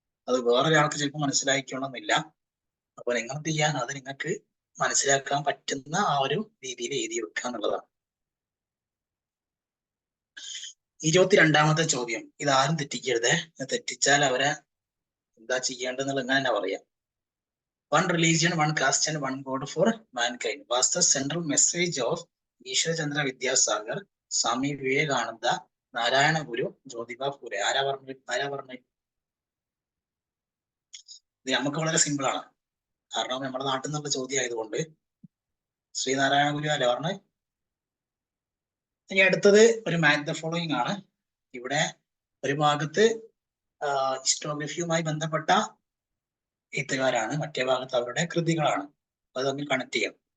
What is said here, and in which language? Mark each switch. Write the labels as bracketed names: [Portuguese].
[Malayalam] അത് വേറൊരാൾക്ക് ചിലപ്പോൾ മനസ്സിലാക്കണമെന്നില്ല. അപ്പൊ നിങ്ങൾ എന്ത് ചെയ്യാൻ, അത് നിങ്ങൾക്ക് മനസ്സിലാക്കാൻ പറ്റുന്ന ആ ഒരു രീതിയിൽ എഴുതി വെക്കുക എന്നുള്ളതാണ്. 22ാമത്തെ ചോദ്യം, ഇതാരും തെറ്റിക്കരുത്. തെറ്റിച്ചാൽ അവരെ എന്താ ചെയ്യേണ്ടതെന്നുള്ള എങ്ങനെ തന്നെ പറയാം. [English] One religion, one caste and one God for mankind was the central message of Ishwar Chandra Vidyasagar, Swami Vivekananda, Narayana Guru, Jyotiba Phule. [Malayalam] ആരാ പറഞ്ഞു? ഇത് നമുക്ക് വളരെ സിമ്പിൾ ആണ്, കാരണം നമ്മുടെ നാട്ടിൽ നിന്നുള്ള ചോദ്യം ആയതുകൊണ്ട്. ശ്രീനാരായണ ഗുരു അല്ലേ പറഞ്ഞത്. ഇനി അടുത്തത് ഒരു മാച്ച് ദ ഫോളോയിങ് ആണ്. ഇവിടെ ഒരു ഭാഗത്ത് ഹിസ്റ്റോഗ്രഫിയുമായി ബന്ധപ്പെട്ട എഴുത്തുകാരാണ്, മറ്റേ ഭാഗത്ത് അവരുടെ കൃതികളാണ്. അത് തമ്മിൽ കണക്ട് ചെയ്യാം.